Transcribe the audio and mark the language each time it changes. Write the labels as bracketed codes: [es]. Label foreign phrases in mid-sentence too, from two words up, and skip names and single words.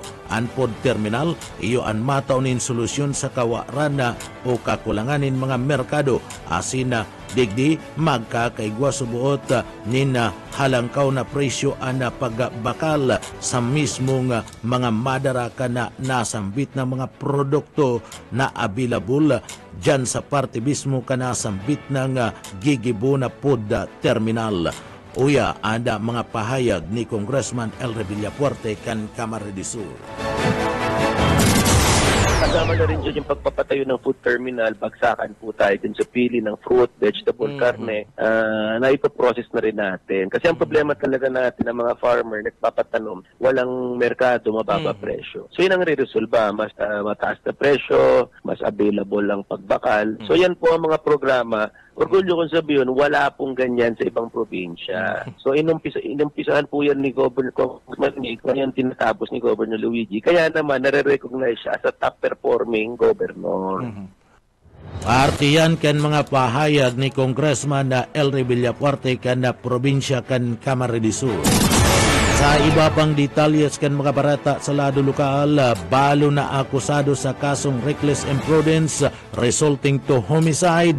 [bik] Ang [en] food terminal, [bik] iyo ang mataunin solusyon sa kawaran o kakulanganin mga merkado, asin na digdi magkakaigwa subuot nin halangkaw na presyo ana pagbakal sa mismong mga madaraka na nasambit na mga produkto na available dyan sa parte mismo ka nasambit ng Gigibuna [en] Food Terminal. [bik] Uya, ada mga pahayag ni Congressman Elre Villapuerte kan Camarines Sur. [tl] Kasama na rin dyan yung pagpapatayo ng [en] food terminal, [tl] bagsakan po tayo dun sa pili ng fruit, vegetable, karne, na ipoprocess na rin natin. Kasi ang problema talaga natin ng mga farmer, nagpapatanom, walang merkado, mababa presyo. So yun ang re-resolba, mas mataas na presyo, mas available ang pagbakal. So yan po ang mga programa. Orgulyo kong sabihin, wala pong ganyan sa ibang probinsya. So inumpisahan po yan ni Congressman Nick, yan tinatapos ni Governor Luigi. Kaya naman, nare-recognize siya [en] as a top-performing governor. [bik] Parte yan kan mga pahayag ni Congressman na Elre Villapuerte kan na probinsya kan Camarines Sur. Sa iba pang detalyes kan mga barata sa lado lokal, balo na akusado sa kasong [en] reckless imprudence resulting to homicide.